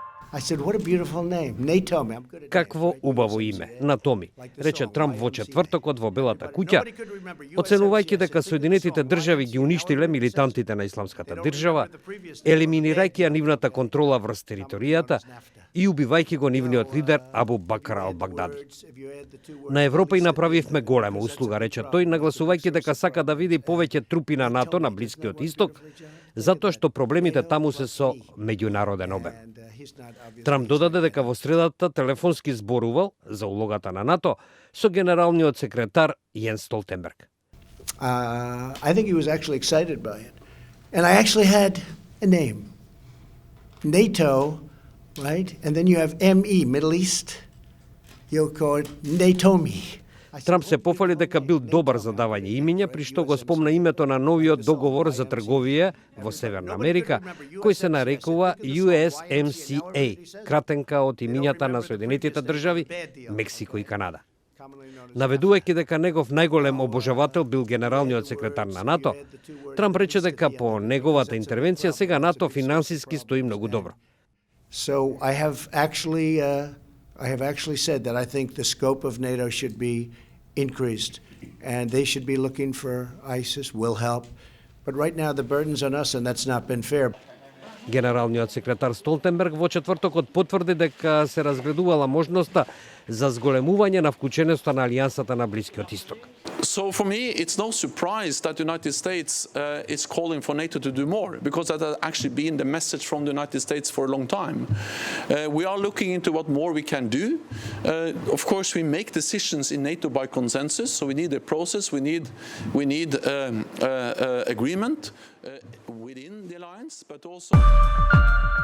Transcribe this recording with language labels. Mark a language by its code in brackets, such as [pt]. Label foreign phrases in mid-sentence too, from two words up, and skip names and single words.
[en] I said, what a beautiful name. Natomi. I'm good at [mk] Какво убаво име, Натоми, рече Трамп во четвртокот во Белата куќа, оценувајќи дека Соединетите држави ги уништиле милитантите на Исламската држава, елиминирајќи ја нивната контрола врз територијата и убивајќи го нивниот лидер Абу Бакр ал-Багдади. На Европа и направивме голема услуга, рече тој, нагласувајќи дека сака да види повеќе трупи на НАТО на Блискиот Исток, затоа што проблемите таму се со меѓународен обем. Трамп додаде дека во средата телефонски зборувал за улогата на НАТО со генералниот секретар Јенс Столтенберг. [en] I think he was actually excited by it. And I actually had a name. NATO, right? And then you have ME, Middle East. You call it Natomi. [mk] Трамп се пофали дека бил добар за давање имиња, при што го спомна името на новиот договор за трговија во Северна Америка, кој се нарекува USMCA, кратенка од имињата на Соединетите држави, Мексико и Канада. Наведувајќи дека негов најголем обожавател бил генералниот секретар на НАТО, Трамп рече дека по неговата интервенција сега НАТО финансиски стои многу добро. [en] So I have actually said that I think the scope of NATO should be increased, and they should be looking for ISIS, will help. But right now the burden's on us, and that's not been fair. [mk] Генералниот секретар Столтенберг во четвртокот потврди дека се разгледувала можноста за зголемување на вклученоста на алијансата на Блискиот Исток. [en] So for me, it's no surprise that the United States is calling for NATO to do more, because that has actually been the message from the United States for a long time. We are looking into what more we can do. Of course, we make decisions in NATO by consensus, so we need a process, we need agreement within the alliance, but also